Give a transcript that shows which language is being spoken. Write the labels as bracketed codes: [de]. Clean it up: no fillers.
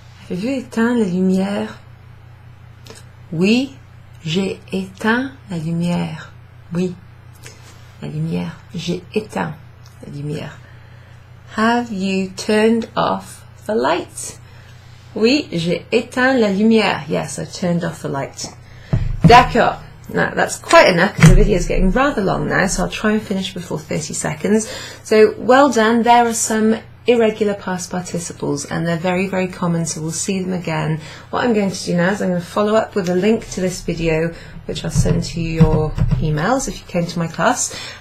[fr] Avez-vous éteint la lumière? Oui, j'ai éteint la lumière. Oui, la lumière. J'ai éteint la lumière. [en] Have you turned off the light? [fr] Oui, j'ai éteint la lumière. [en] Yes, I've turned off the light. D'accord. Now, that's quite enough because the video is getting rather long now, so I'll try and finish before 30 seconds. So, well done. There are some irregular past participles, and they're very, very common, so we'll see them again. What I'm going to do now is I'm going to follow up with a link to this video, which I'll send to your emails if you came to my class.